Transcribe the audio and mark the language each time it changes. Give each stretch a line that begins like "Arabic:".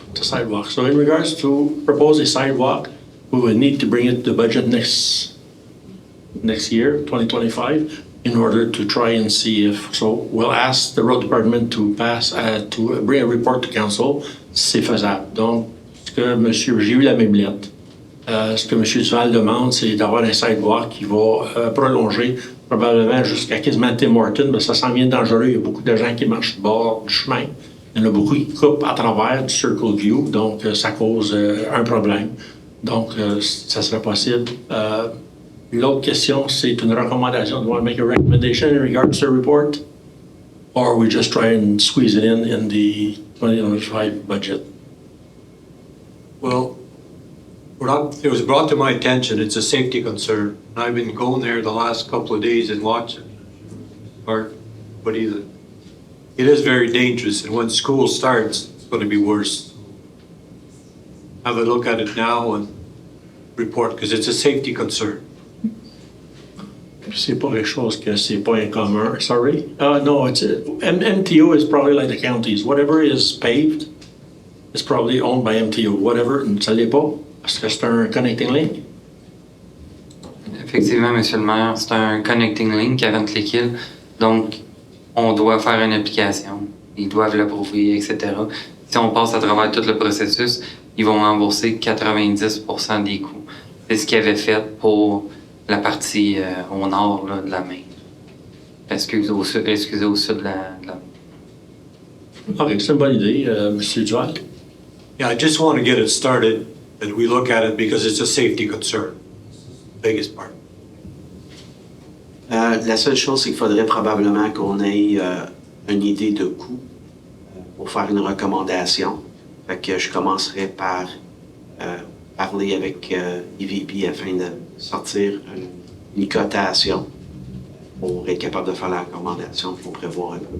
English: The sidewalk. So in regards to propose a sidewalk, we will need to bring it to budget next year, 2025, in order to try and see if, so we'll ask the road department to to bring a report to council,
French: si c'est faisable. Donc, j'ai eu la même lettre. Ce que M. Duval demande, c'est d'avoir un sidewalk qui va prolonger probablement jusqu'à quasiment Tim Hortons, mais ça s'en vient dangereux. Il y a beaucoup de gens qui marchent au bord du chemin. Il y en a beaucoup qui coupent à travers du Circle View, donc ça cause un problème. Donc, ça serait possible. L'autre question, c'est une recommandation.
English: Do you want to make a recommendation in regards to the report? Or we just try and squeeze it in the 2025 budget? Well, it was brought to my attention, it's a safety concern. And I've been going there the last couple of days and watching. But it is very dangerous, and when school starts, it's going to be worse. Have a look at it now and report, because it's a safety concern.
French: C'est pas quelque chose que c'est pas incommun.
English: Sorry? No, it's MTO is probably like the counties. Whatever is paved is probably owned by MTO.
French: Whatever, ça l'est pas. Parce que c'est un connecting link. Effectivement, Monsieur le maire, c'est un connecting link avant Clickhill. Donc, on doit faire une application. Ils doivent l'approuver, etc. Si on passe à travers tout le processus, ils vont rembourser 90% des coûts. C'est ce qu'ils avaient fait pour la partie au nord là, de la Maine. Excusez, au sud de la OK, c'est une bonne idée, M. Duval.
English: Yeah, I just want to get it started, and we look at it because it's a safety concern. Biggest part.
French: La seule chose, c'est qu'il faudrait probablement qu'on ait une idée de coût pour faire une recommandation. Fait que je commencerai par parler avec EVP afin de sortir une cotation pour être capable de faire la recommandation qu'il faut prévoir.